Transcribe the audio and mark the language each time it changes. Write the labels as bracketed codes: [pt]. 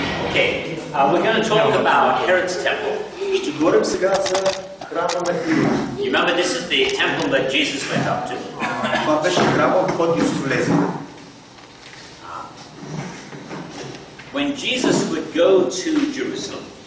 [en] Okay, we're going to talk about Herod's temple. [bg] Ще говорим сега за храма на Ирод. [en] You remember this is the temple that Jesus went up to. [bg] Това беше храма, в който Исус влезе. [en] When Jesus would go to Jerusalem.